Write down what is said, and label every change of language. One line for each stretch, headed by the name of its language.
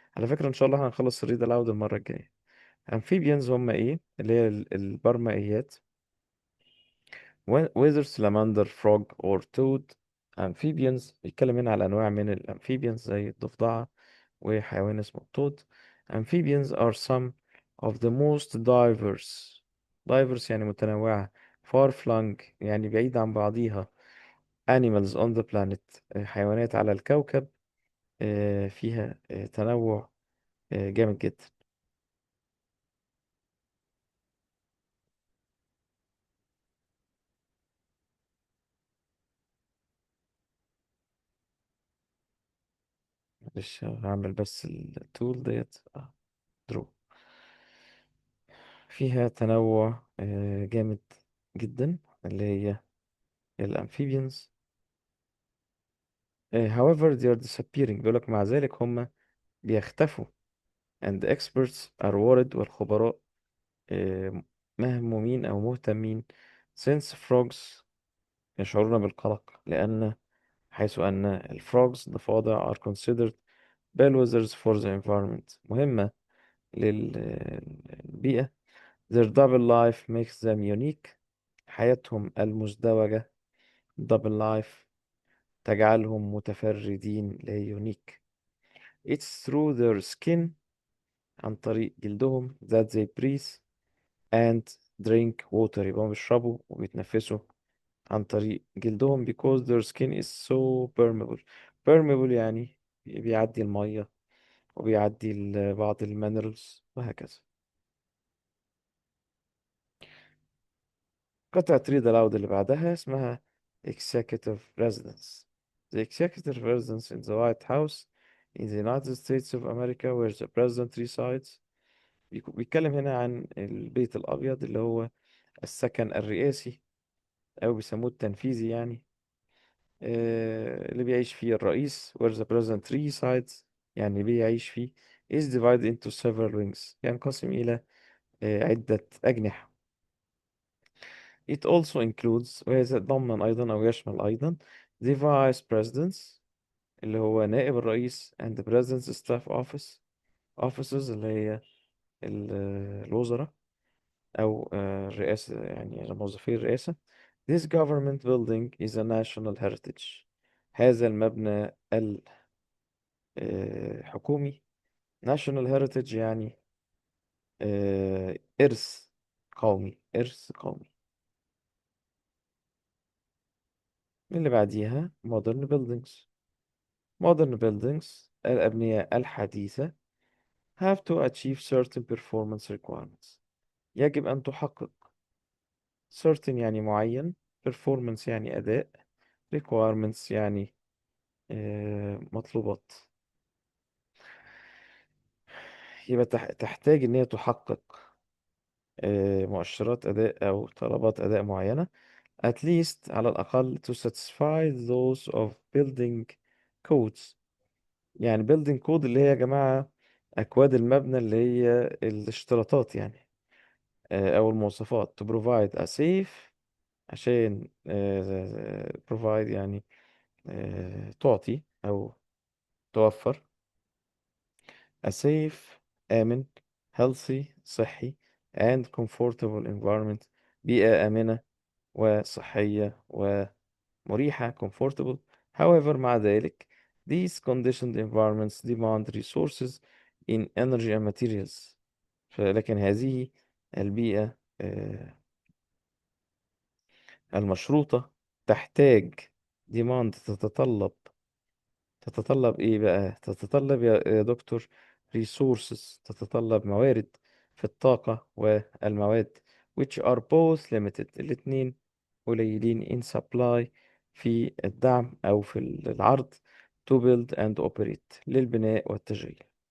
Arabic: على فكرة إن شاء الله هنخلص الريد الأود المرة الجاية. أمفيبيانز هم إيه؟ اللي هي البرمائيات.
English: whether salamander, frog or toad.
Arabic: amphibians بيتكلم هنا على أنواع من الأمفيبيانز زي الضفدعة وحيوان اسمه التود.
English: amphibians are some of the most diverse
Arabic: يعني متنوعة.
English: far flung
Arabic: يعني بعيد عن بعضيها.
English: animals on the planet
Arabic: حيوانات على الكوكب فيها تنوع جامد جدا. معلش هعمل بس التول ديت درو. فيها تنوع جامد جدا اللي هي الأمفيبيانز.
English: however they are disappearing،
Arabic: بيقولك مع ذلك هم بيختفوا.
English: and experts are worried،
Arabic: والخبراء مهمومين أو مهتمين.
English: since frogs
Arabic: يشعرون بالقلق لأن حيث أن الفروغز الضفادع
English: are considered bellwethers for the environment،
Arabic: مهمة للبيئة.
English: their double life makes them unique،
Arabic: حياتهم المزدوجة
English: double life
Arabic: تجعلهم متفردين اللي هي
English: unique. it's through their skin
Arabic: عن طريق جلدهم
English: that they breathe and drink water،
Arabic: يبقى هم بيشربوا وبيتنفسوا عن طريق جلدهم
English: because their skin is so permeable.
Arabic: permeable يعني بيعدي المية وبيعدي بعض المينرالز وهكذا. قطعة ريد ألاود اللي بعدها اسمها executive residence.
English: The executive residence in the White House in the United States of America where the president resides.
Arabic: بيتكلم هنا عن البيت الأبيض اللي هو السكن الرئاسي أو بيسموه التنفيذي يعني. اللي بيعيش فيه الرئيس
English: where the president resides
Arabic: يعني بيعيش فيه
English: is divided into several wings،
Arabic: ينقسم إلى عدة أجنحة.
English: it also includes
Arabic: ويتضمن أيضا أو يشمل أيضا
English: the vice presidents
Arabic: اللي هو نائب الرئيس
English: and the president's staff offices
Arabic: اللي هي الوزراء أو الرئاسة يعني موظفي الرئاسة.
English: This government building is a national heritage،
Arabic: هذا المبنى الحكومي. national heritage يعني إرث قومي، إرث قومي.
English: اللي بعديها modern buildings. modern buildings
Arabic: الأبنية الحديثة
English: have to achieve certain performance requirements،
Arabic: يجب أن تحقق
English: certain يعني معين، performance يعني أداء، requirements يعني مطلوبات.
Arabic: يبقى تحتاج إن هي تحقق مؤشرات أداء أو طلبات أداء معينة.
English: at least على الأقل to satisfy those of building codes.
Arabic: يعني building code اللي هي يا جماعة أكواد المبنى اللي هي الاشتراطات يعني أو المواصفات.
English: to provide a safe عشان provide يعني تعطي أو توفر a safe آمن healthy صحي and comfortable environment
Arabic: بيئة آمنة وصحية ومريحة
English: comfortable. however
Arabic: مع ذلك
English: these conditioned environments demand resources in energy and materials.
Arabic: لكن هذه البيئة المشروطة تحتاج demand تتطلب ايه بقى؟ تتطلب يا دكتور resources، تتطلب موارد في الطاقة والمواد
English: which are both limited،
Arabic: الاتنين قليلين
English: in supply
Arabic: في الدعم أو في العرض
English: to build and operate
Arabic: للبناء والتشغيل.